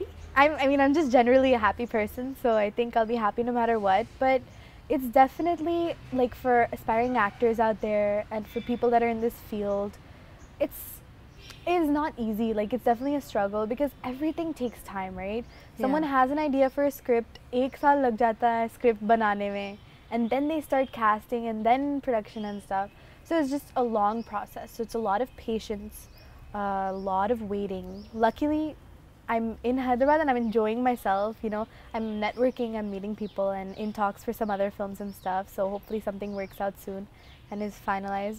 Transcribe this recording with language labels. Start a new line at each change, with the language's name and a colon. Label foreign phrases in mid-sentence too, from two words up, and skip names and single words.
English: I'm just generally a happy person, so I think I'll be happy no matter what. But it's definitely like for aspiring actors out there and for people that are in this field, it is not easy. Like it's definitely a struggle because everything takes time, right? Someone has an idea for a script,
Hindi: एक साल लग जाता है स्क्रिप्ट बनाने में,
English: and then they start casting and then production and stuff. So it's just a long process. So it's a lot of patience, a lot of waiting. Luckily, I'm in Hyderabad and I'm enjoying myself, I'm networking, I'm meeting people and in talks for some other films and stuff, so hopefully something works out soon and is finalized.